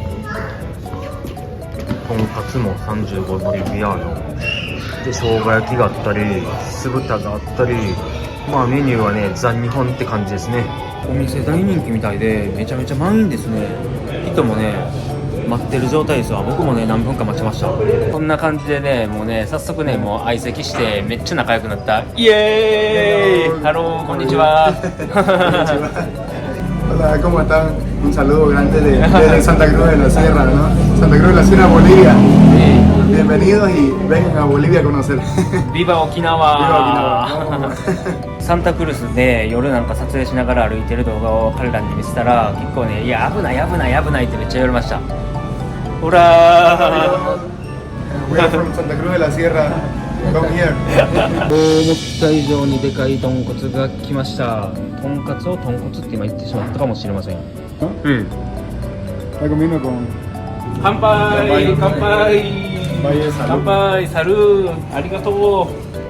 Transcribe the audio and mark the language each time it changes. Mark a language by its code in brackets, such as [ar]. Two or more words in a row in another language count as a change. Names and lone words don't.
[ja] とんかつも35ボリビアーノで生姜焼きがあったり酢豚があったり、メニューはねザ・日本って感じですね。お店大人気みたいでめちゃめちゃ満員ですね。人もね待ってる状態ですわ。僕もね何分か待ちました。こんな感じでねもうね早速ねもう相席してめっちゃ仲良くなった。イエーイ。ハローこんにちは。 [es] Hola, ¿cómo están? Un saludo grande desde Santa Cruz de la Sierra, ¿no? Santa Cruz de la Sierra, Bolivia. Bienvenidos y vengan a Bolivia a conocer. Viva 沖縄。 [ja] サンタクルスで夜なんか撮影しながら歩いてる動画を彼らに見せたら結構ねいや危ないってめっちゃ言われました。ほら [en] We are from Santa Cruz de la Sierra. Come here. [ja] 思った以上にでかい豚骨が来ました。とんかつを豚骨って今言ってしまったかもしれません。 [es] Recomiendo con [ja] 乾杯乾杯乾杯サルーありがとう。